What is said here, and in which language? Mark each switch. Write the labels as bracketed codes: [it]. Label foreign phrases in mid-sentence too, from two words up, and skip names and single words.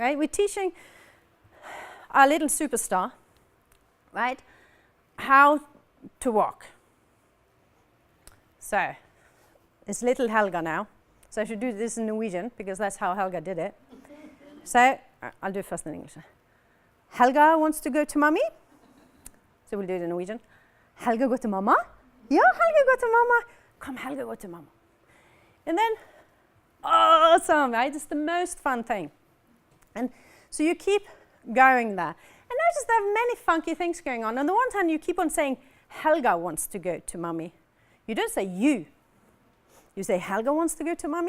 [en] We're teaching our little superstar, right, how to walk. So, it's little Helga now. So I should do this in Norwegian, because that's how Helga did it. So, I'll do it first in English. Helga wants to go to mommy. So we'll do it in Norwegian. [no] Helga går til mamma. Ja, Helga går til mamma. Come, Helga går til mamma. [en] And then, awesome, right? It's the most fun thing. And so you keep going there. And notice there are many funky things going on. On the one hand, you keep on saying, Helga wants to go to mommy. You don't say you. You say, Helga wants to go to mommy.